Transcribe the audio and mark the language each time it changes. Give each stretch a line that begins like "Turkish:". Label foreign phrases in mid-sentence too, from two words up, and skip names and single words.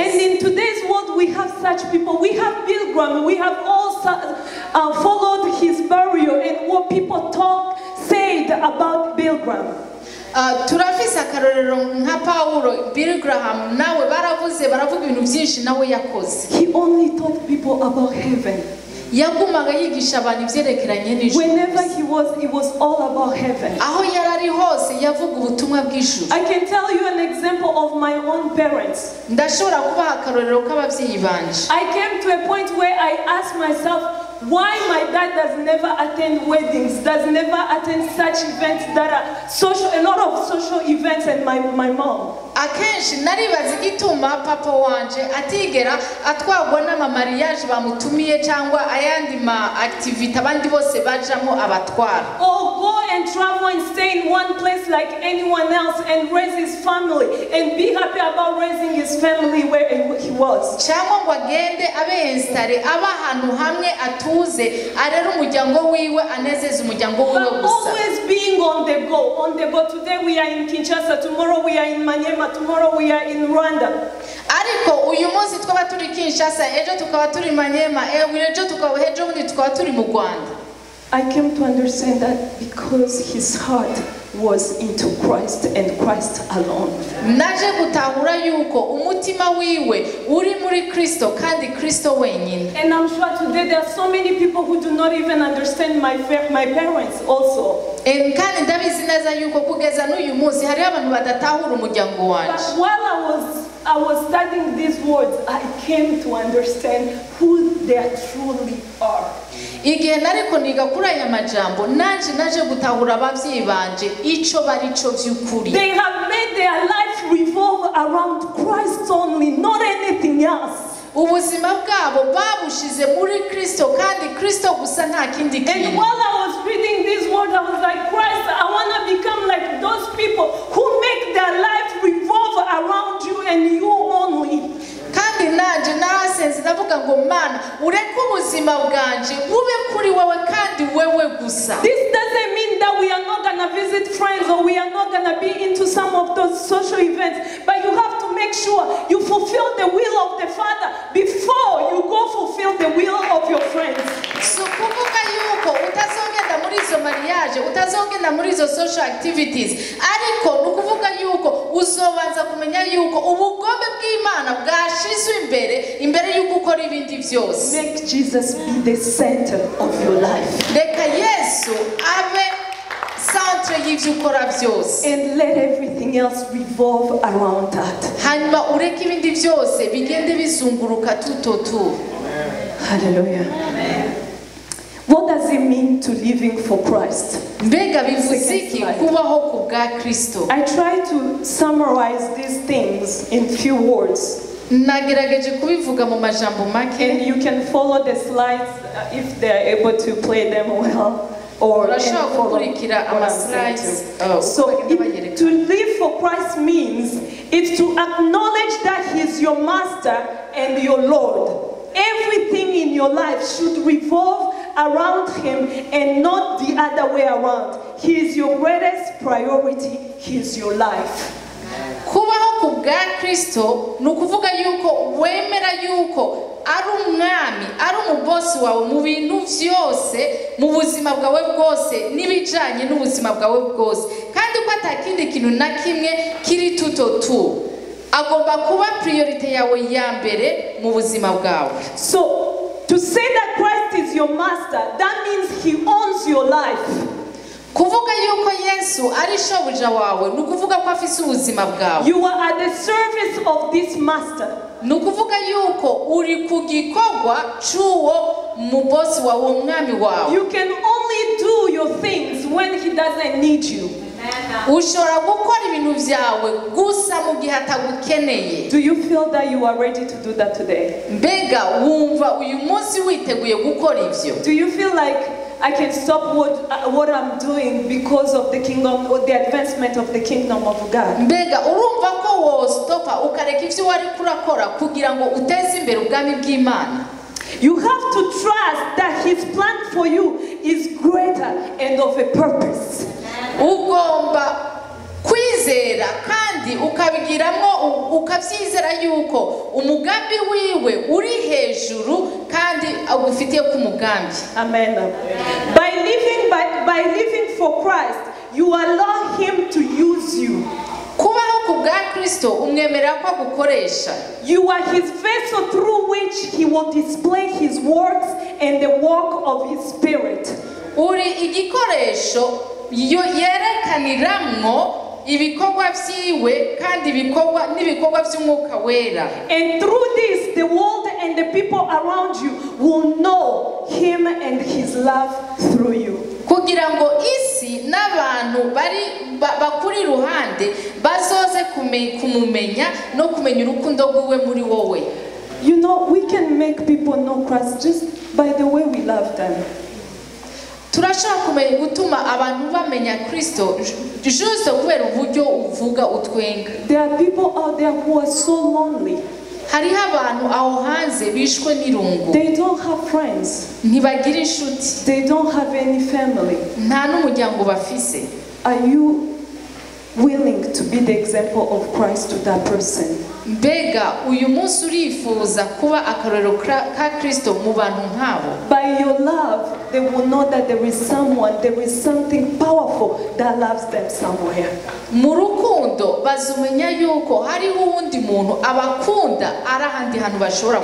English: And in today's world we have such people. We have Pilgrim. We have all followed his burial and what people said about Pilgrim.
Rundi: Turafise akarorero nka Paulo, Billy Graham nawe baravuga ibintu byinshi nawe yakoze.
English: He only taught people about heaven.
Rundi: Yagumaga yigisha abantu ivyerekeranye n'ijuru.
English: Whenever he was, it was all about heaven.
Rundi: Aho yarari hose yavuga ubutumwa bw'ijuru.
English: I can tell you an example of my own parents.
Rundi: Ndashobora kubaha akarorero k'abavyeyi banje.
English: I came to a point where I asked myself, why my dad does never attend weddings, does never attend such events that are social, a lot of social events, and my mom.
Rundi: Akenshi naribaza igituma papa wanje atigera atwagwa n'amamariage bamutumiye cyangwa ayandi ma activity abandi bose bajamo abatwara.
English: Or go and travel and stay in one place like anyone else and raise his family and be happy about raising his family where he was.
Rundi: Cyangwa ngo agende abe installe aba ahantu hamwe atuze arera umuryango wiwe anezeza umuryango wiwe gusa.
English: Always being on the go. Today we are in Kinshasa, tomorrow we are in Maniema, tomorrow we are in Rwanda.
Rundi: Ariko uyu munsi twaba turi Kinshasa, ejo tukaba turi Maniema, ejo tukaba ejo bundi tukaba turi mu Rwanda.
English: I came to understand that because his heart was into Christ and Christ alone.
Rundi: Naje gutahura yuko umutima wiwe uri muri Kristo kandi Kristo wenyine.
English: And I'm sure today there are so many people who do not even understand my parents also.
Rundi: Kandi ndabizi neza yuko kugeza n'uyu munsi hari abantu badatahura umuryango wanje.
English: But while I was studying these words, I came to understand who they truly are.
Rundi: Igihe nariko niga kuri aya majambo naje gutahura abavyeyi banje ico bari cyo vy'ukuri.
English: They have made their life revolve around Christ only, not anything else.
Rundi: Ubuzima bwabo babushize muri Kristo kandi Kristo gusa nta kindi kintu.
English: And while I was reading these words, I was like, Christ, I want to become like those people who make their life revolve around you and you only.
Rundi: Kandi naje nasenze ndavuga ngo Mana ureke ubuzima bwanje bube kuri wewe kandi wewe gusa.
English: This doesn't mean that we are not going to visit friends or we are not going to be into some of those social events, but you have to make sure you fulfill the will of the Father before you go fulfill the will of your friends.
Rundi: So kuvuga yuko utazongera muri izo mariage utazogenda muri izo
English: social activities
Rundi: ariko nukuvuga yuko uzobanza kumenya yuko ubugombe bw'Imana bwashizwe imbere yuko ukora ibindi byose.
English: Make Jesus be the center of your life.
Rundi: Reka Yesu abe centre y'ivyo ukora byose.
English: And let everything else revolve around that.
Rundi: Hanyuma ureke ibindi byose bigende bizunguruka tutotu.
English: Hallelujah. What does it mean to living for Christ?
Rundi: Mbega bivuze iki kubaho ku bwa Kristo?
English: I try to summarize these things in few words.
Rundi: Nagerageje kubivuga mu majambo make.
English: And you can follow the slides if they are able to play them well. Or follow what I'm saying. So to live for Christ means it's to acknowledge that He's your Master and your Lord. Everything in your life should revolve around Him and not the other way around. He is your greatest priority. He is your life.
Rundi: Kubaho ku bwa Kristo nukuvuga yuko wemera yuko ari umwami ari umubosi wawe mu bintu byose mu buzima bwawe bwose nibijanye n'ubuzima bwawe bwose kandi ko atakindi kintu na kimwe kiri tutotu agomba kuba priority yawe ya mbere mu buzima bwawe.
English: So to say that Christ is your master, that means He owns your life.
Rundi: Kuvuga yuko Yesu ari shobuja wawe nukuvuga ko afise ubuzima bwawe.
English: You are at the service of this master.
Rundi: Nukuvuga yuko uri ku gikorwa cy'uwo mubosi wawe umwami wawe.
English: You can only do your things when He doesn't need you.
Rundi: Ushobora gukora ibintu byawe gusa mu gihe atagukeneye.
English: Do you feel that you are ready to do that today?
Rundi: Mbega wumva uyu munsi witeguye gukora ivyo?
English: Do you feel like I can stop what I'm doing because of the kingdom or the advancement of the kingdom of God?
Rundi: Mbega urumva ko wo stopa ukareka ivyo wari kurakora kugira ngo uteze imbere ubwami bw'Imana?
English: You have to trust that His plan for you is greater and of a purpose.
Rundi: Ugomba kwizera kandi ukabigiramwo ukavyizera yuko umugambi wiwe uri hejuru kandi agufitiye ku mugambi.
English: Amen. By living for Christ, you allow Him to use you.
Rundi: Kubaho ku bwa Kristo umwemerera ko agukoresha.
English: You are His vessel through which He will display His works and the work of His Spirit.
Rundi: Uri igikoresho yerekaniramwo ibikorwa vyiwe kandi n'ibikorwa vy'umwuka wera.
English: And through this, the world and the people around you will know Him and His love through you.
Rundi: Kugira ngo isi n'abantu bakuri ruhande bazoze kumumenya no kumenya urukundo rwiwe muri wowe.
English: You know, we can make people know Christ just by the way we love them.
Rundi: Turashaka gutuma abantu bamenya Kristo juste kubera uburyo uvuga utwenga.
English: There are people out there who are so lonely.
Rundi: Hariho abantu aho hanze bishwe n'irungu.
English: They don't have friends.
Rundi: Ntibagira inshuti.
English: They don't have any family.
Rundi: Nta n'umuryango bafise.
English: Are you willing to be the example of Christ to that person?
Rundi: Mbega uyu munsi urifuza kuba akarorero ka Kristo mu bantu nk'abo?
English: By your love, they will know that there is something powerful that loves them somewhere.
Rundi: Mu rukundo bazumenya yuko hariho uwundi muntu abakunda ari ahandi hantu bashobora.